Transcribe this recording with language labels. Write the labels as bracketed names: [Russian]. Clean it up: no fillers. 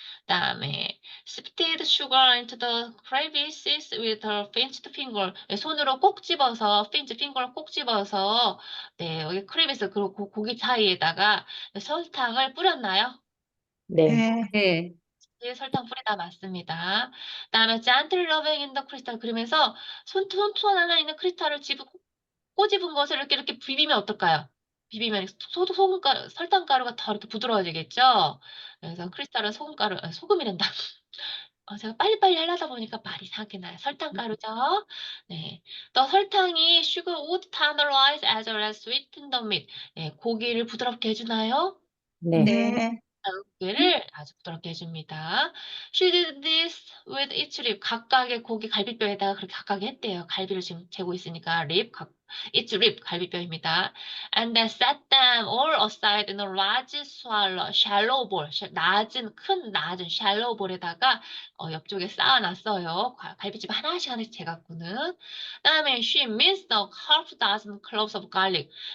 [Korean] 그다음에 [English] sifted sugar into the crevices with her pinched finger. [Korean] 네, 손으로 꼭 집어서 [English] pinched finger [Korean] 를 꼭 집어서 네 여기 크레비스 그리고 고기 사이에다가 설탕을 뿌렸나요? 네. 네. 네. 네, 설탕 뿌리다 맞습니다. 그다음에 [English] gentle rubbing in the crystal [Korean] 그러면서 손톱 하나 있는 크리스탈을 꼬집은 것을 이렇게 비비면 어떨까요? 비비면 소금가루, 설탕가루가 더 이렇게 부드러워지겠죠? 그래서 크리스탈은 소금이란다. 제가 빨리빨리 하려다 보니까 말이 이상하게 나요. 설탕가루죠? 네. 또 설탕이 [English] sugar would tenderize as well as sweeten the meat. [Korean] 네, 고기를 부드럽게 해주나요? 네. 네. 고기를 아주 부드럽게 해줍니다. [English] She did this with each rib. [Korean] 각각의 고기 갈비뼈에다가 그렇게 각각 했대요. 갈비를 지금 재고 있으니까 [English] each rib [Korean] 갈비뼈입니다. [English] And then set them all aside in a large shallow bowl. [Korean] 낮은 [English] shallow bowl [Korean] 에다가 옆쪽에 쌓아놨어요. 갈비찜 하나씩 재갖고는. 그다음에 [English] she minced a half dozen cloves of garlic.